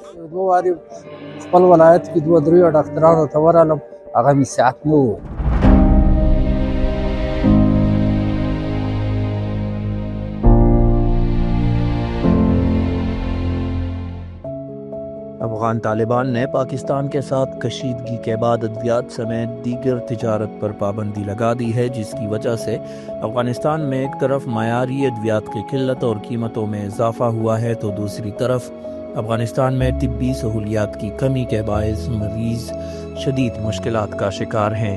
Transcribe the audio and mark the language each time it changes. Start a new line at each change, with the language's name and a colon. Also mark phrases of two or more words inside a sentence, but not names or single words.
Pashto: دوه واري خپل ولایت کې دوه درې ډاکټرانو ته ورغلم، هغه مې صحت نه و.
Urdu: افغان طالبان نے پاکستان کے ساتھ کشیدگی کے بعد ادویات سمیت دیگر تجارت پر پابندی لگا دی ہے، جس کی وجہ سے افغانستان میں ایک طرف معیاری ادویات کی قلت اور قیمتوں میں اضافہ ہوا ہے تو دوسری طرف افغانستان میں طبی سہولیات کی کمی کے باعث مریض شدید مشکلات کا شکار ہیں۔